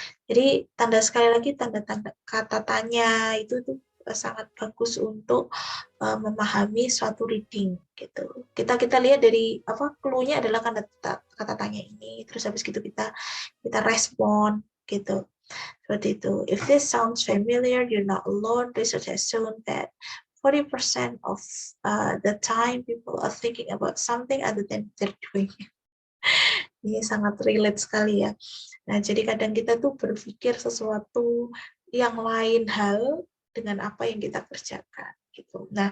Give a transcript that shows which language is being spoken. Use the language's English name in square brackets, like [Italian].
[Indonesian] Jadi sekali lagi tanda-tanda kata tanya itu tuh sangat bagus untuk memahami suatu reading gitu. Kita lihat dari apa clue-nya adalah kata tanya ini, terus habis gitu kita respon gitu. Seperti itu. [English] If this sounds familiar, you're not alone. Research has shown that 40% of the time people are thinking about something other than they're doing. [Indonesian] Ini sangat relate sekali ya. Nah, jadi kadang kita tuh berpikir sesuatu yang lain hal dengan apa yang kita kerjakan gitu.